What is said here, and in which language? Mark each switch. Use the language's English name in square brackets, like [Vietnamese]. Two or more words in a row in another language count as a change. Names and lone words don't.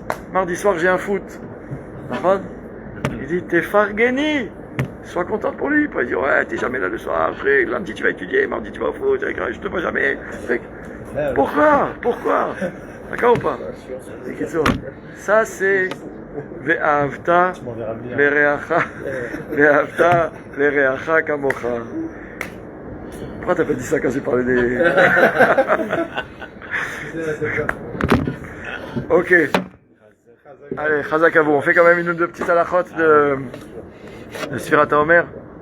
[French] Mardi soir, j'ai un foot. Il dit, t'es fargeni. Sois contente pour lui. Pas dire, ouais, t'es jamais là le soir. Lundi, tu vas étudier. Mardi, tu vas au foot. Je te vois jamais. Pourquoi? D'accord ou pas? Ça, c'est [Hebrew] ואהבת לרעך כמוך. [French] Pourquoi t'as pas dit ça quand j'ai parlé des... Ok. Allez, Chazak Avou. On fait quand même une ou deux petites halakhot de Sfirat HaOmer.